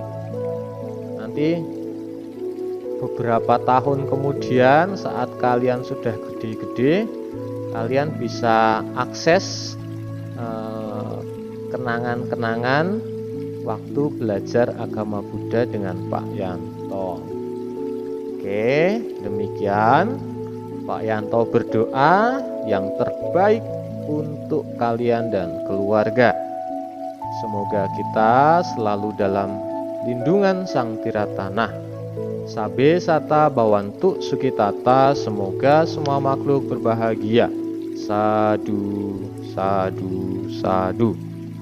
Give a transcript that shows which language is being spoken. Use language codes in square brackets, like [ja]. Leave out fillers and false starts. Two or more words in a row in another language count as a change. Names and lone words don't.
[id] Nanti beberapa tahun kemudian saat kalian sudah gede-gede, kalian bisa akses kenangan-kenangan waktu belajar agama Buddha dengan Pak Yanto. Oke, demikian Pak Yanto berdoa yang terbaik untuk kalian dan keluarga. Semoga kita selalu dalam lindungan Sang Tiratana. [pi] Sabe sata bawantu sukitata, [id] semoga semua makhluk berbahagia. [pi] Sadu, sadu, sadu.